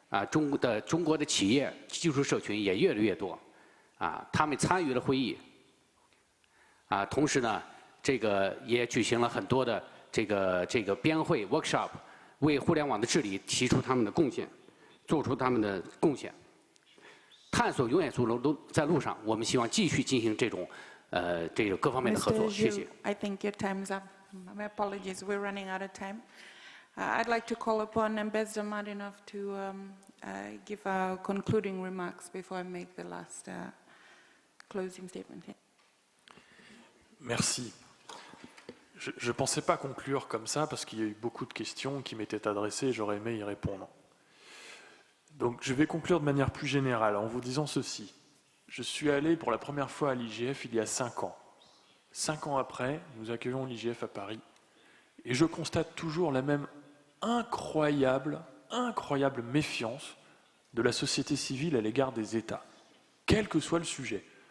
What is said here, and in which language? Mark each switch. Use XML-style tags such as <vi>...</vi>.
<zh>中国的企业技术社群也越来越多，他们参与了会议，同时呢，这个也举行了很多的这个编会 workshop， 为互联网的治理提出他们的贡献，做出他们的贡献。探索永远都在路上，我们希望继续进行这种这个各方面的合作。谢谢。</zh> <en>I think your time's up. My apologies, we're running out of time. I'd like to call upon Ambassador Martinov to give our concluding remarks before I make the last closing statement.</en> <fr>Merci. Je ne pensais pas conclure comme ça parce qu'il y a eu beaucoup de questions qui m'étaient adressées et j'aurais aimé y répondre. Donc je vais conclure de manière plus générale en vous disant ceci. Je suis allé pour la première fois à l'IGF il y a 5 ans. 5 ans après, nous accueillons l'IGF à Paris et je constate toujours la même incroyable méfiance de la société civile à l'égard des États, quel que soit le sujet.</fr>